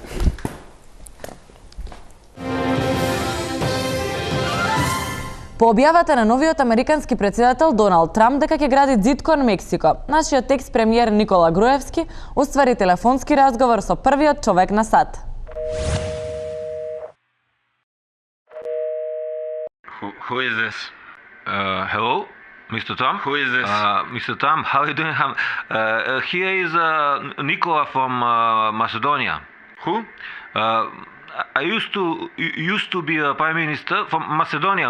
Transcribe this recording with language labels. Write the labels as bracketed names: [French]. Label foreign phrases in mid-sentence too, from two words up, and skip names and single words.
[Macedonian] По објавата на новиот американски претседател Доналд Трамп дека ќе гради ѕид кон Мексико, нашиот екс-премиер Никола Груевски оствари телефонски разговор со првиот човек на САД. [English] Who is this? Hello, Mr. Trump? Who is this? Mr. Trump, how are you doing? Here is Nicola from Macedonia. Who? I used to be a prime minister from Macedonia.